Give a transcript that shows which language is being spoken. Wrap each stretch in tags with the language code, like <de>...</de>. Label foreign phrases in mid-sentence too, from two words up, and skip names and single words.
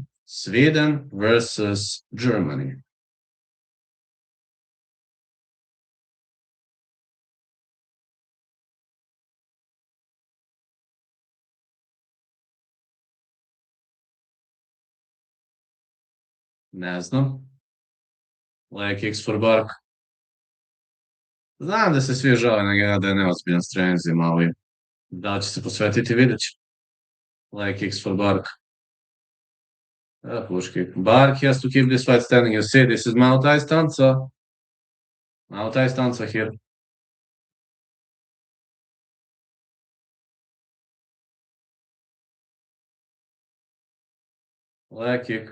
<en>Sweden versus Germany.</en> <sr>Ne znam.</sr> <en>Leg kicks for Bark.</en> <sr>Znam da se svi žale na njega da je neozbiljan s treninzima, ali da li će se posvetiti, vidjet će.</sr> <en>Leg kicks for Bark. Push kick. Bark has to keep this fight standing. You see, this is Muay Thai stanza. Muay Thai stanza here. Leg kick.</en>